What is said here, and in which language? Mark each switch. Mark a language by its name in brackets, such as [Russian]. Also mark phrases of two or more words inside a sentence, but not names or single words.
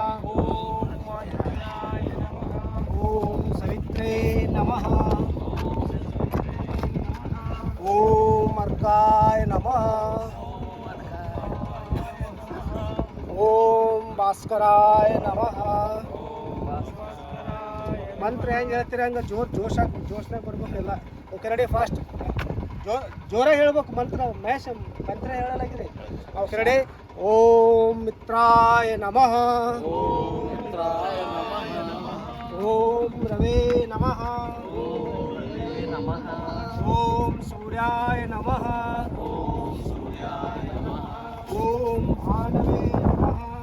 [Sanskrit] ओम सवित्रे नमः। ओम अर्काय नमः। ओम भास्कराय नमः. [Kannada] ಮಂತ್ರ ಹೆಂಗೆ ಹೇಳ್ತೀರಿ ಹಂಗೆ ಜೋಶ್ನಾಗ ಬರ್ಬೇಕಿಲ್ಲ. [English] okay ready fast [Kannada] ಜೋರಾಗಿ ಹೇಳ್ಬೇಕು ಮಂತ್ರ. ಮಹೇಶ್ ಮಂತ್ರ ಹೇಳಲಾಗಿದೆ. [English] okay ready. [Sanskrit] ಓಂ ಮಿತ್ರಾಯ ನಮಃ. ಓಂ ರವೇ ನಮಃ. ಓಂ ಸೂರ್ಯಾಯ ನಮಃ. ಓಂ ಭಾನವೇ ನಮಃ.